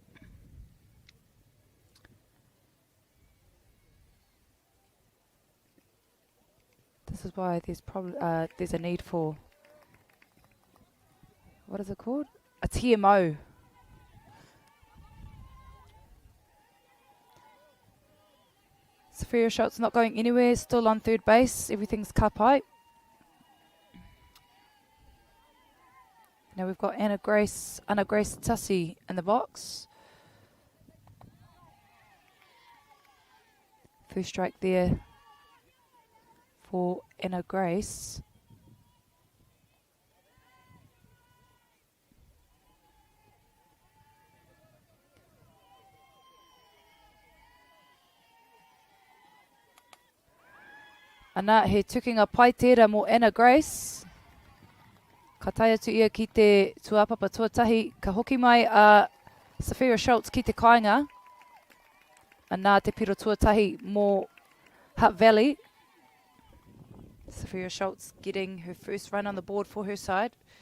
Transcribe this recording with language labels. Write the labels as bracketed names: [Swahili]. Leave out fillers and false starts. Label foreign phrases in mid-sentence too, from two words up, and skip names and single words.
[English] This is why there's probably there's a need for, what is it called? A TMO. Sophia Schultz not going anywhere, still on third base. Everything's [Māori] ka pai. [English] Now we've got Anna Grace Tussie in the box. First strike there for Anna Grace. [Māori] Ana he tukinga pai tērā mō Anna Grace. Ka taia tu ia ki te tuapapa tuatahi. Ka hoki mai a Sophia Schultz ki te kāinga. Ana te piro tuatahi mō Hutt Valley. [English] Sophia Schultz getting her first run on the board for her side.